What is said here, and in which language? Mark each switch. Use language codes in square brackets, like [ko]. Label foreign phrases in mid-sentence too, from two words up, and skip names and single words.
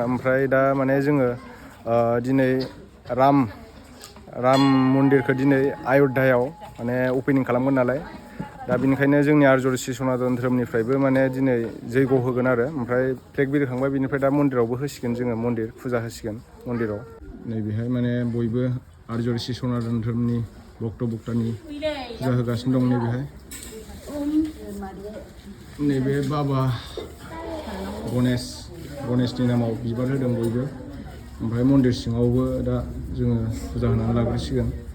[brx] ओमफ्राय दा माने जोङो दिनै राम मन्दिरखौ दिनै आयध्यायाव माने अपेनिं खालामगोन नालाय, दा बेनिखायनो जोंनि आर्य श्री सनातन धोरोमनिफ्रायबो माने दिनै जैग' होगोन आरो। ओमफ्राय फ्लेग बिरखांबाय बिनिफ्राय दा मन्दिरावबो होसिगोन, जोङो मन्दिर फुजा होसिगोन मन्दिराव। नैबेहाय माने बयबो आर्य श्री सनातन धोरोमनि भक्त भक्तानि फुजा होगासिनो दं। नैबे बाबा गणेशनि नामाव बिबार होदों बयबो। ओमफ्राय मन्दिर सिङावबो दा जोङो फुजा होनानै लाग्रोसिगोन।